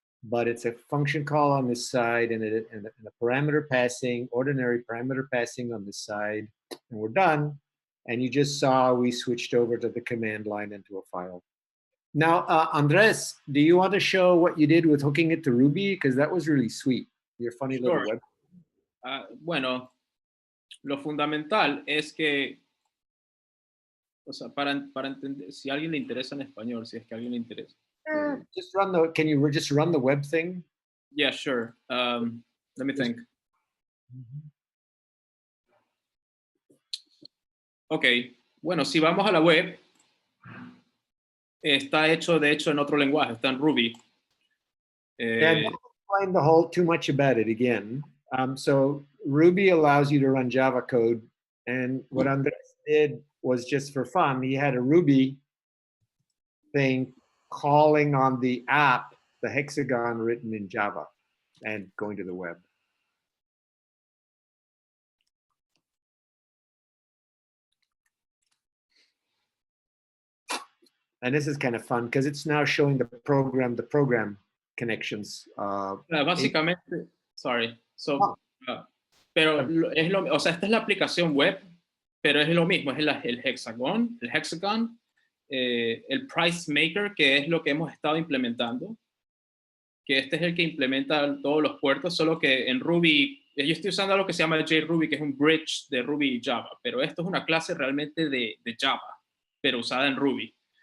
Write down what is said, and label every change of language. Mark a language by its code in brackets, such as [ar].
[en] But it's a function call on this side and a parameter passing, ordinary parameter passing on this side, and we're done. And you just saw we switched over to the command line into a file. Now, Andres, do you want to show what you did with hooking it to Ruby? Because that was really sweet. Your funny little web. [es] Bueno, lo fundamental es que, o sea, para entender, si a alguien le interesa en español, si es que a alguien le interesa. [en] Just run the, can you just run the web thing? Yeah, sure. Let me think. [es] Ok, bueno, si vamos a la web, está hecho de hecho en otro lenguaje, está en Ruby. [en] And don't explain the whole too much about it again. So Ruby allows you to run Java code, and what Andres did was just for fun. He had a Ruby thing calling on the app, the Hexagon written in Java, and going to the web. And this is kind of fun because it's now showing the program connections. [es] Básicamente, [en] sorry. [es] So, pero es lo, o sea, esta es la aplicación web, pero es lo mismo, es el Hexagon, el Price Maker, que es lo que hemos estado implementando, que este es el que implementa todos los puertos, solo que en Ruby, yo estoy usando algo que se llama JRuby, que es un bridge de Ruby y Java, pero esto es una clase realmente de Java, pero usada en Ruby.